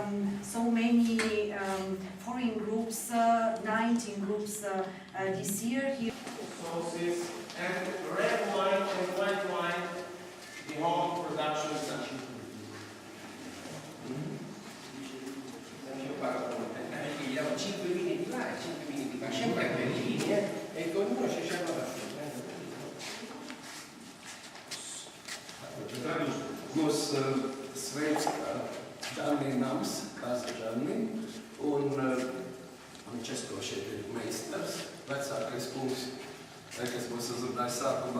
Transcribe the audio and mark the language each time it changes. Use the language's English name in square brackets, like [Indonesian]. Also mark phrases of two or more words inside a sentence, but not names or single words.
[English] so many foreign groups, 19 groups this year here. Sauces and red wine and white wine, the home production essential. [Italian] Abbiamo 5 vini di là e 5 vini di là, sempre per linee, e con uno ci siamo lasciati. [Latvian] Mūs sveic Žanī nams, Kaza Žanī, un Česko šeit ir meistars, vecākais kungs, kas mūs uzrunāja sākumā.